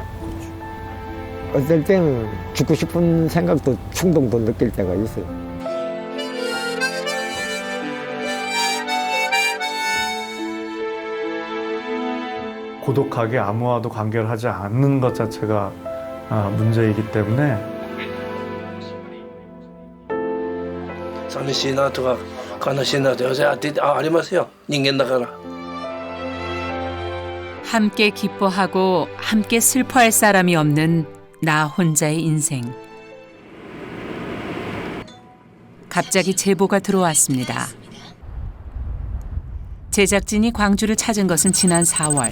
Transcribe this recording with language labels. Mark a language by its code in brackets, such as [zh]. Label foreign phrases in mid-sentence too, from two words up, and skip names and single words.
[ko] 어떨 때는 죽고 싶은 생각도 충동도 느낄 때가 있어요. 고독하게 아무와도 관계를 하지 않는 것 자체가 문제이기 때문에 [ja] 寂しいなとか悲しいなとかありますよ。人間だから。 [ko] 함께 기뻐하고 함께 슬퍼할 사람이 없는 나 혼자의 인생. 갑자기 제보가 들어왔습니다. 제작진이 광주를 찾은 것은 지난 4월.